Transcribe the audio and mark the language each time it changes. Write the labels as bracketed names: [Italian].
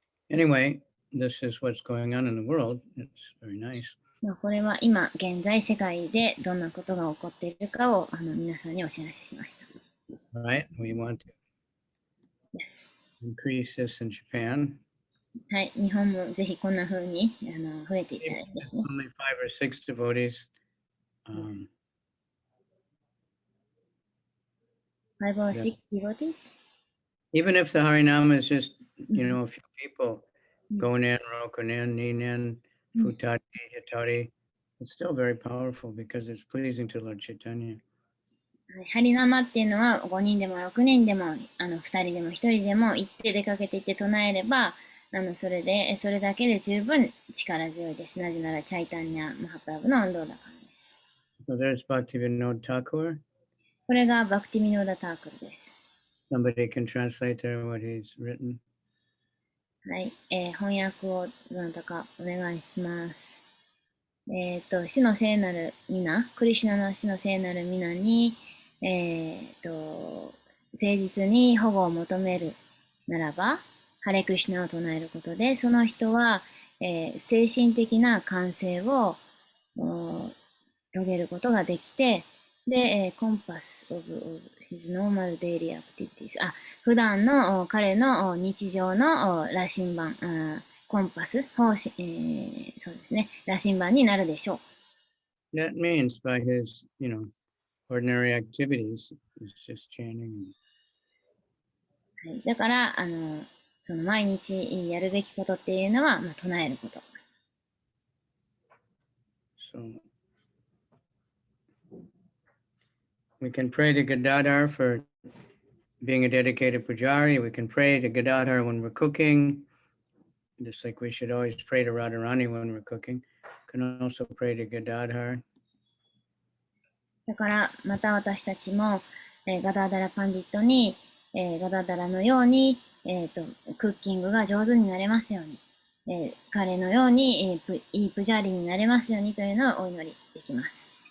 [English] Anyway, this is what's going on in the world. It's very nice. [Japanese] まあこれは今現在世界でどんなことが起こっているかを皆さんにお知らせしました。 [English] Right? We want to Yes. increase this in Japan. [Japanese] はい、日本もぜひこんな風に増えていったらいいですね。 [English] Only 5 or 6 devotees. 5 or 6 devotees? Even if the Harinama is just, a few people, Gonen, Rokunen, Ninen, Futati, Hitari, it's still very powerful because it's pleasing to Lord Chaitanya. [Japanese] ハリナマっていうのは5人でも6人でも2人でも1人でも行って出かけていって唱えればそれだけで十分力強いです。なぜならチャイタンニャ・マハプラブの運動だからです。 [English] So there's Bhakti Vinod Thakur. [Japanese] これがバクティ・ミノーダ・タークルです。 [English] Somebody can translate there what he's written. [Japanese] はい、翻訳をどなたかお願いします。主の聖なる皆、クリシュナの主の聖なる皆に、誠実に保護を求めるならば、ハレクリシュナを唱えることで、その人は、精神的な完成を遂げることができて、で、コンパス [English] of his normal daily activities。 [Japanese] 普段の彼の日常の羅針盤、コンパス、そうですね、羅針盤になるでしょう。 [English] That means by his, ordinary activities, it's just chanting. [Japanese] はい、だから、その毎日やるべきことっていうのは、唱えること。 [English] So we can pray to Gadadhar for being a dedicated pujari. We can pray to Gadadhar when we're cooking, just like we should always pray to Radharani when we're cooking. We can also pray to Gadadhar. [Japanese] だから、また私たちも、ガダーダラパンディットに、ガダーダラのように、クッキングが上手になれますように、彼のように、いいプジャーリになれますようにというのをお祈りできます。